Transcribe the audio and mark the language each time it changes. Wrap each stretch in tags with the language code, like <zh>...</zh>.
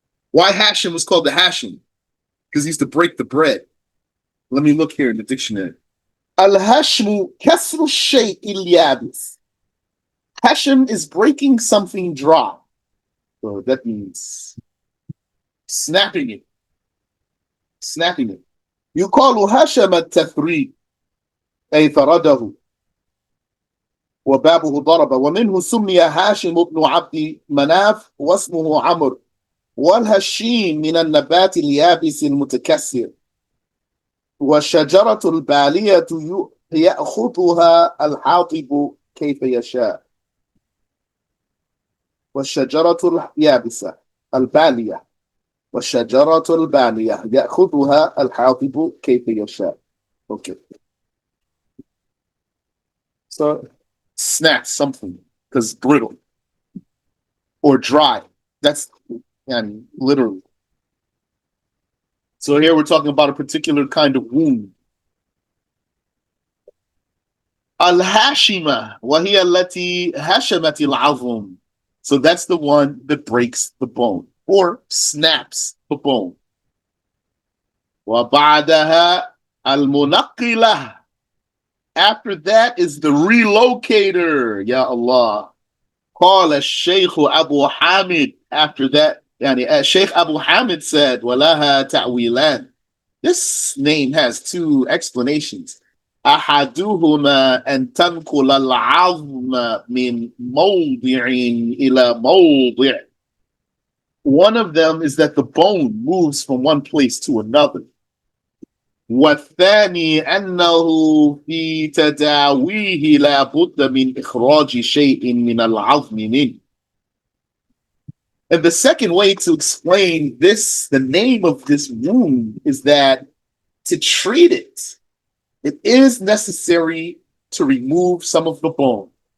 <en>Why Hashim was called the Hashim? Because he used to break the bread. Let me look here in the dictionary.</en> <ar>Al-hashmu kasru shay'il yabis.</ar> <en>Hashem is breaking something dry. So that means snapping it. Snapping it.</en> <ar>يقال هشم التثريب أي ثرده وبابه ضرب ومنه سمي هاشم بن عبد مناف واسمه عمرو والهشيم من النبات اليابس المتكسر والشجرة البالية يأخذها الحاطب كيف يشاء. والشجرة اليابسة البالية والشجرة البالية يأخذها الحاطب كيف يشاء.</ar> <en>Okay. So snap something because brittle or dry. That's literally. So here we're talking about a particular kind of wound.</en> <ar>Al-hashima وهي التي هشمت العظم.</ar> <en>So that's the one that breaks the bone or snaps the bone.</en> <ar>وبعدها المنقلة.</ar> <en>After that is the relocator.</en> <ar>Ya Allah. قال الشيخ أبو حامد.</ar> <en>After that, Sheikh Abu Hamid said,</en> <ar>وَلَهَا تَعْوِيلًا.</ar> <en>This name has two explanations.</en> <ar>أحدهما أن تنقل العظم من موضع إلى موضع.</ar> <en>One of them is that the bone moves from one place to another.</en> <ar>والثاني أنه في تداويه لا بد من إخراج شيء من العظم منه.</ar> <en>And the second way to explain this, the name of this wound, is that to treat it, it is necessary to remove some of the bone.</en>